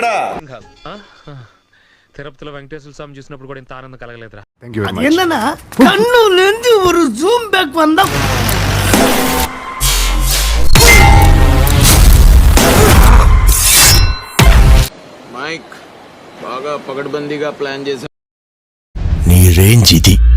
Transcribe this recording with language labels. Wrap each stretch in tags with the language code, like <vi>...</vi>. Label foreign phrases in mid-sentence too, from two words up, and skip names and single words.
<te>తిరుపతిలో వెంకటేశ్వర స్వామి చూసినప్పుడు కూడా ఇంత ఆనందం కలగలేదురా.</te> <ta>என்னன்னா கண்ணுல இருந்து ஒரு</ta> <en>zoom back</en> <ta>வந்தா</ta> <te>మైక్ బాగా పకడ్బందీగా ప్లాన్ చేశా. నీ రేంజ్ ఇది.</te>